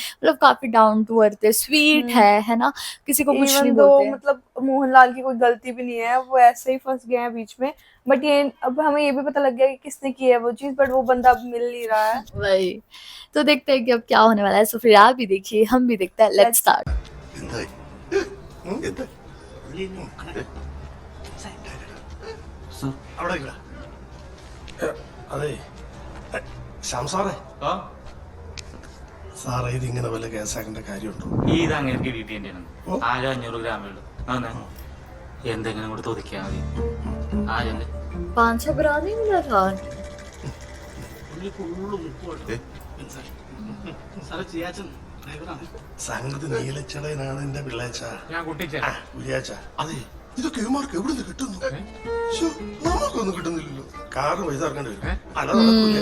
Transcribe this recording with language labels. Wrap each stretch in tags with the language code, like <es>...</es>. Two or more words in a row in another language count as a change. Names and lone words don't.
<hi>मतलब काफी</hi> <en>down to earth</en> <hi>है, स्वीट है ना, किसी को कुछ नहीं</hi> <en>even though</en> <hi>बोलते हैं। मतलब मोहनलाल की कोई गलती भी नहीं है, वो ऐसे ही फंस गए हैं बीच में। बट ये अब हमें ये भी पता लग गया कि किसने की है वो चीज, बट वो बंदा अब मिल नहीं रहा है। वही। तो देखते हैं कि अब क्या होने वाला है। सो फिर आप भी देखिए, हम भी देखते हैं।</hi> <en>लेट्स लेट्स स्टार्ट।</en> <ml>എന്തായി എന്തായി അവിടെ നിൽക്കടാ. അതെ ശ്യാം സാറേ, സാറേ ഇതിങ്ങനെ വല്ല കേസാക്കേണ്ട കാര്യമുണ്ടോ? ഇത് അങ്ങനെ കിട്ടിയിട്ടാണ് ആകെ 500 ഗ്രാമേ ഉള്ളൂ. അതെ എന്തെങ്കിലും കൂടെ തുതിക്കാ മതി. ആരല്ലേ</ml> <hi>500 ग्राम ही मिला था।</hi> <ml>സംഗതി നീലച്ചടയനാണ് എന്റെ പിള്ളേച്ച. ഞാൻ കുട്ടിച്ച ഉരിയാച്ച. അതെ ഇതൊക്കെ ഇവന്മാർക്ക് എവിടെ നിന്ന് കിട്ടുന്നു? ശ്ശോ, നമുക്കൊന്നും കിട്ടുന്നില്ലല്ലോ. കാറ് പൈസ ഇറക്കേണ്ടി വരും. അല്ല നടക്കൂല.</ml>